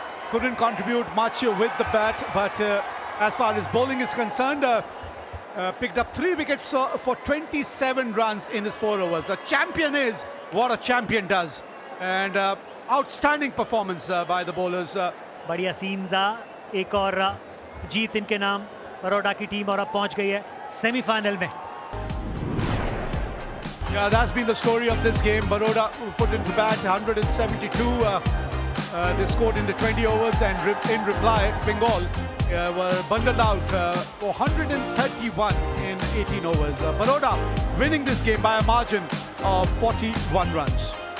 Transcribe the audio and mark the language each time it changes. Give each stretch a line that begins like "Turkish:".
English: Couldn't contribute much with the bat, but as far as bowling is concerned, picked up 3 wickets for 27 runs in his 4 overs. A champion is what a champion does, and outstanding performance by the bowlers.
Hindi: बढ़िया scenes, एक और जीत इनके नाम। बड़ौदा की team और अब पहुंच गई है सेमीफाइनल में।
English: Yeah, that's been the story of this game. Baroda put into bat 172. They scored in the 20 overs, and in reply, Bengal were bundled out for 131 in 18 overs. Baroda winning this game by a margin of 41 runs.